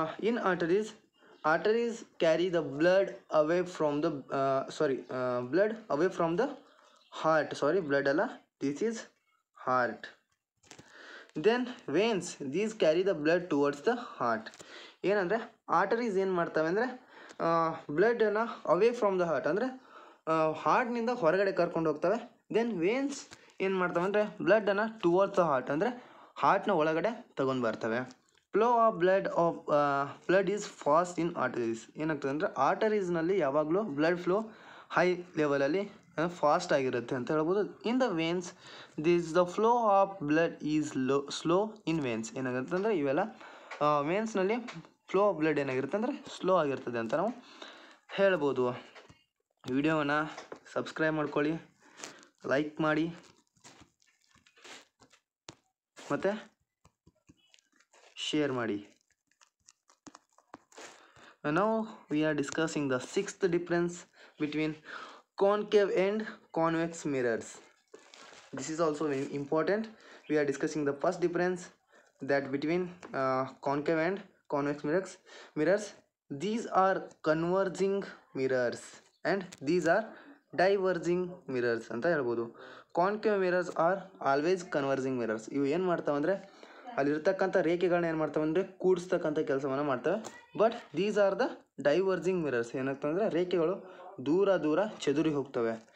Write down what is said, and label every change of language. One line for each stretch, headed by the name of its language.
English: In arteries carry the blood away from the blood away from the heart. Blood alla, this is heart. Then veins, these carry the blood towards the heart.
Kannada: ಏನಂದರೆ arteries ಏನು ಮಾಡ್ತವೆ ಅಂದರೆ ಬ್ಲಡನ್ನು
English: away from the heart
Kannada: ಅಂದರೆ ಹಾರ್ಟ್ನಿಂದ ಹೊರಗಡೆ ಕರ್ಕೊಂಡು ಹೋಗ್ತವೆ. Then veins ಏನು ಮಾಡ್ತವೆ ಅಂದರೆ ಬ್ಲಡ್ಡನ್ನು
English: towards the heart
Kannada: ಅಂದರೆ ಹಾರ್ಟ್ನ ಒಳಗಡೆ ತಗೊಂಡು ಬರ್ತವೆ.
English: Flow of blood is fast in arteries.
Kannada: ಏನಾಗ್ತದೆ ಅಂದರೆ ಆರ್ಟರೀಸ್ನಲ್ಲಿ ಯಾವಾಗಲೂ ಬ್ಲಡ್ ಫ್ಲೋ ಹೈ ಲೆವೆಲಲ್ಲಿ ಫಾಸ್ಟ್ ಆಗಿರುತ್ತೆ ಅಂತ ಹೇಳ್ಬೋದು.
English: In the veins the flow of blood is slow in veins.
Kannada: ಏನಾಗುತ್ತೆ ಅಂದರೆ ಇವೆಲ್ಲ ವೇನ್ಸ್ನಲ್ಲಿ ಫ್ಲೋ ಆಫ್ ಬ್ಲಡ್ ಏನಾಗಿರುತ್ತೆ ಅಂದರೆ ಸ್ಲೋ ಆಗಿರ್ತದೆ ಅಂತ ನಾವು ಹೇಳ್ಬೋದು. ವಿಡಿಯೋವನ್ನು ಸಬ್ಸ್ಕ್ರೈಬ್ ಮಾಡ್ಕೊಳ್ಳಿ, ಲೈಕ್ ಮಾಡಿ ಮತ್ತು ಶೇರ್ ಮಾಡಿ.
English: Now we are discussing the sixth difference between concave and convex mirrors. This is also very important. We are discussing the first difference that between concave and convex mirrors. These are converging mirrors and these are diverging mirrors
Kannada: ಅಂತ ಹೇಳ್ಬೋದು.
English: Concave mirrors are always converging mirrors.
Kannada: ಇವು ಏನು ಮಾಡ್ತಾವೆ ಅಂದರೆ ಅಲ್ಲಿರ್ತಕ್ಕಂಥ ರೇಖೆಗಳನ್ನ ಏನು ಮಾಡ್ತಾವೆ ಅಂದರೆ ಕೂಡಿಸ್ತಕ್ಕಂಥ ಕೆಲಸವನ್ನು ಮಾಡ್ತವೆ.
English: But these are the diverging mirrors.
Kannada: ಏನಾಗ್ತವೆ ಅಂದರೆ ರೇಖೆಗಳು ದೂರ ಚದುರಿ ಹೋಗ್ತವೆ.